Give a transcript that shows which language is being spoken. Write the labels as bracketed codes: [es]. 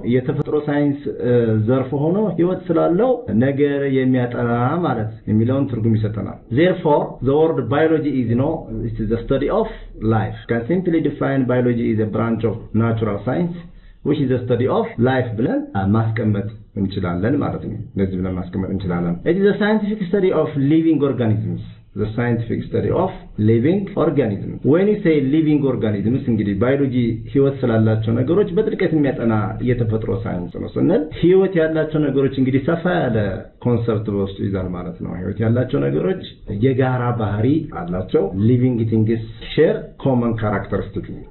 [am] የተፈጥሮ ሳይንስ ዘርፍ ሆኖ ህይወት ስላለው ነገር የሚያጠና ማለት የሚለውን ትርጉም ይሰጠናል። [en] therefore the word biology is it is the study of life. can simply define biology is a branch of natural science which is the study of life [am] ብለን ማስቀመጥ እንችላለን ማለት ነው። ለዚህ ብለን ማስቀመጥ እንችላለን። [en] it is a scientific study of living organisms. the scientific study of living organisms. when you say living organisms [am] እንግዲህ ባዮሎጂ ህይወት ስላላቸው ነገሮች በጥልቀት የሚያጠና የተፈጥሮ ሳይንስ ነው ስንል ህይወት ያላቸው ነገሮች እንግዲህ ሰፋ ያለ ኮንሰፕት በውስጡ ይዛል ማለት ነው። ህይወት ያላቸው ነገሮች የጋራ ባህሪ አላቸው። [en] living things share common characteristics.